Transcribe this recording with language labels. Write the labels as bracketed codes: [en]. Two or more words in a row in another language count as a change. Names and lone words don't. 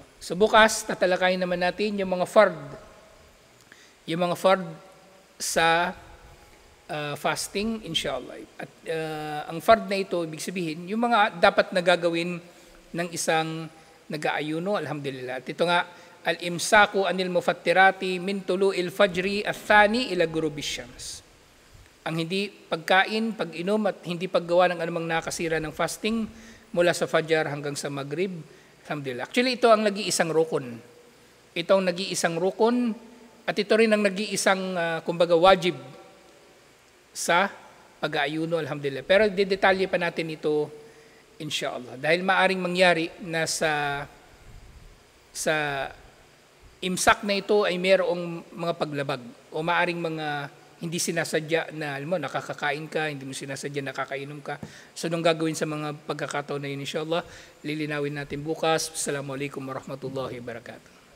[tl] So bukas, tatalakayin naman natin yung mga fard. Yung mga fard sa fasting, inshallah. At ang fard na ito, ibig sabihin, yung mga dapat na gagawin ng isang nag-aayuno, alhamdulillah. At ito nga, [ar] الإمساك عن المفطرات من طلوع الفجر الثاني إلى غروب الشمس. [tl] Ang hindi pagkain, pag-inom at hindi paggawa ng anumang nakasira ng fasting mula sa fajar hanggang sa maghrib, alhamdulillah. Actually, ito ang nag-iisang rukun. Ito ang nag-iisang rukun at ito rin ang nag-iisang kumbaga wajib sa pag-aayuno, alhamdulillah. Pero didetalye pa natin ito inshallah. Dahil maaring mangyari na sa imsak na ito ay mayroong mga paglabag o maaring mga hindi sinasadya na, alam mo, nakakakain ka, hindi mo sinasadya nakakainom ka. So, nung gagawin sa mga pagkakataon na yun, inshallah, lilinawin natin bukas. [ar] السلام عليكم ورحمة الله وبركاته.